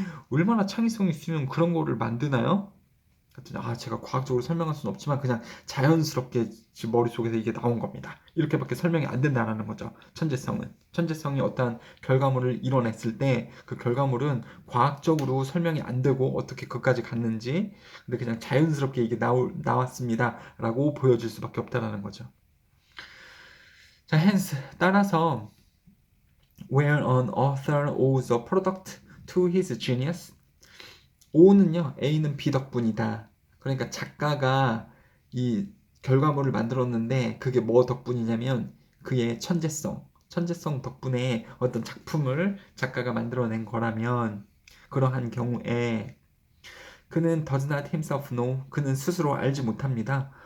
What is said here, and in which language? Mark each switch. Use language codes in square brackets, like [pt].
[ko] 얼마나 창의성이 있으면 그런 거를 만드나요? 제가 과학적으로 설명할 수는 없지만 그냥 자연스럽게 지금 머릿속에서 이게 나온 겁니다. 이렇게밖에 설명이 안 된다는 거죠. 천재성은. 천재성이 어떠한 결과물을 이뤄냈을 때 그 결과물은 과학적으로 설명이 안 되고 어떻게 그까지 갔는지, 근데 그냥 자연스럽게 이게 나왔습니다. 라고 보여줄 수밖에 없다는 거죠. 자, [en] hence, [ko] 따라서 [en] where an author owes a product to his genius, [ko] O는요, A는 B 덕분이다. 그러니까 작가가 이 결과물을 만들었는데 그게 뭐 덕분이냐면 그의 천재성 덕분에 어떤 작품을 작가가 만들어낸 거라면, 그러한 경우에 그는 [en] does not himself know, [ko] 그는 스스로 알지 못합니다.